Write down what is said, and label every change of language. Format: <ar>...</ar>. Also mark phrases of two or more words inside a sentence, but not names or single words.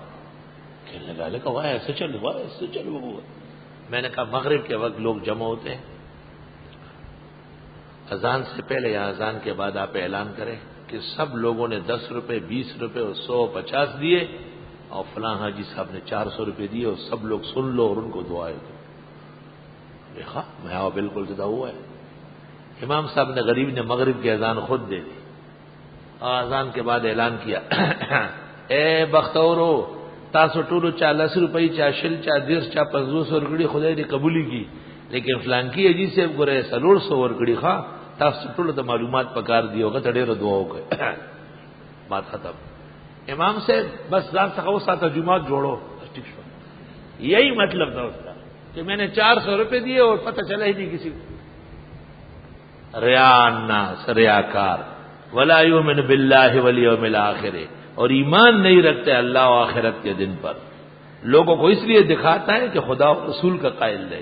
<ur>کہنے لگا وہ ایسے چلو، وہ ایسے چلو۔ میں نے کہا مغرب کے وقت لوگ جمع ہوتے ہیں، اذان سے پہلے یا اذان کے بعد آپ اعلان کریں کہ سب لوگوں نے 10 روپے، 20 روپے اور 100، 50 دیے، اور فلاں حاجی صاحب نے 400 روپے دیے، اور سب لوگ سن لو اور ان کو دعائیں دو۔ دیکھا میں بالکل جدا ہوا ہے۔ امام صاحب نے غریب نے مغرب کی اذان خود دے دی، اور اذان کے بعد اعلان کیا</ur> <ps>اے بختورو تاسو ټولو چا 10 روپے، چا شل، چا 10، چا 500 ورکړي، خدای دې قبولی کی، لیکن فلانکی حاجی صاحب ګوره 400 ورکړي، ښا تاسو ټولو ته معلومات پکار دی ہوگا ته ډېر دعا وکړه۔</ps> <ur>بات ختم۔</ur> <ps>امام صاحب بس ځان څخه وساته جمعات جوړو، ٹھیک شو۔</ps> <ur>یہی مطلب تھا اس کا کہ میں نے 400 روپے دیے اور پتہ چلا ہی نہیں کسی کو۔</ur> <ar>ریا الناس،</ar> <ur>ریاکار،</ur> <ar>ولا یؤمن باللہ والیوم الآخر،</ar> <ur>اور ایمان نہیں رکھتے اللہ و آخرت کے دن پر، لوگوں کو اس لیے دکھاتا ہے کہ خدا و رسول کا قائل نہیں۔</ur>